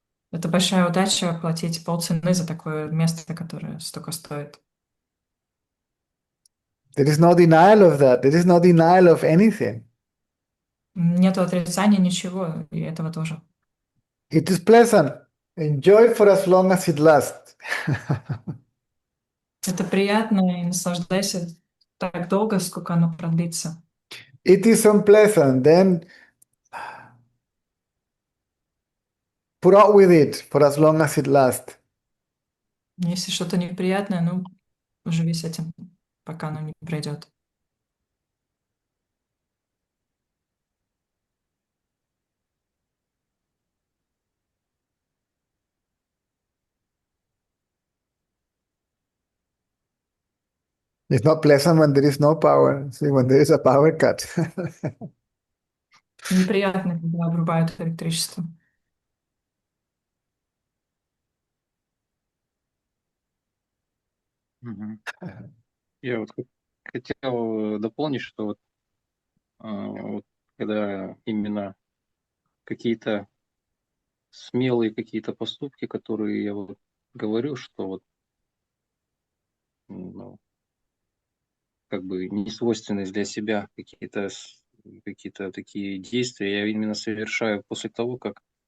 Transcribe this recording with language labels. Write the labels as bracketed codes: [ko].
[ru] Это большая удача платить полцены за такое место, которое столько стоит. [en] There is no denial of that. There is no denial of anything. [ru] Нету отрицания ничего, и этого тоже. [en] It is pleasant. Enjoy for as long as it lasts. [ru] Это приятно, и наслаждайся так долго, сколько оно продлится. [en] It is unpleasant, then put up with it for as long as it lasts. [ru] Если что-то неприятное, ну, живи с этим, пока оно не пройдет. [en] It's not pleasant when there is no power. See, when there is a power cut. [ru] Неприятно, когда обрубают электричество. Мгм. Я вот хотел дополнить, что вот когда именно какие-то смелые какие-то поступки, которые я вот говорю, что вот ну, как бы не свойственные для себя какие-то такие действия, я именно совершаю после того, как